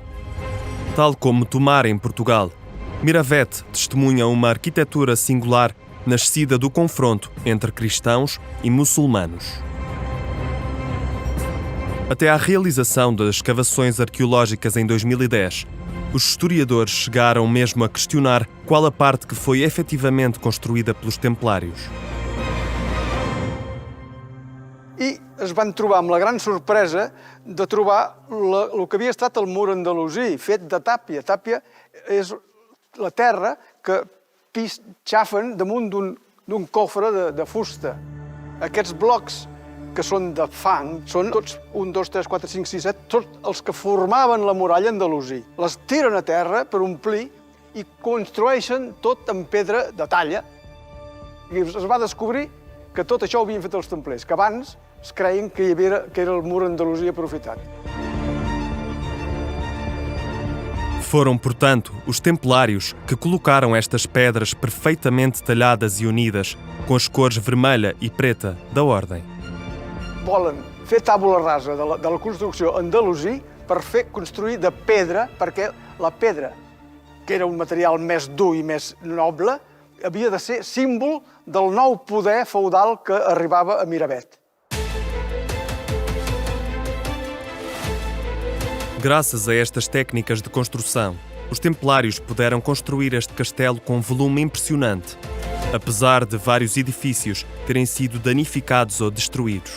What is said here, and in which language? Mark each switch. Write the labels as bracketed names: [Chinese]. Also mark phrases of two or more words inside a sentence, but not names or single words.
[Portuguese] Tal como Tomar em Portugal, Miravet testemunha uma arquitetura singular nascida do confronto entre cristãos e muçulmanos. Até à realização das escavações arqueológicas em 2010, os historiadores chegaram mesmo a questionar qual a parte que foi efetivamente construída pelos templários. [Catalan] I es van trobar amb la gran sorpresa de trobar el que havia estat el mur andalusí, fet de tàpia. Tàpia és la terra que xafen damunt d'un cofre de fusta. Aquests blocs que són de fang són tots 1, 2, 3, 4, 5, 6, 7, tots els que formaven la muralla andalusí. Les tiren a terra per omplir i construeixen tot en pedra de talla. I es va descobrir que tot això ho havien fet els templers, que abans es creien que era el mur andalusí aprofitat. [Portuguese] Foram, portanto, os templários que colocaram estas pedras perfeitamente talhadas e unidas com as cores vermelha e preta da ordem. [Catalan] Volen fer tàbula rasa de la construcció andalusí per construir de pedra, perquè la pedra, que era un material més dur i més noble, havia de ser símbol del nou poder feudal que arribava a Miravet. [Portuguese] Graças a estas técnicas de construção, os templários puderam construir este castelo com um volume impressionante, apesar de vários edifícios terem sido danificados ou destruídos.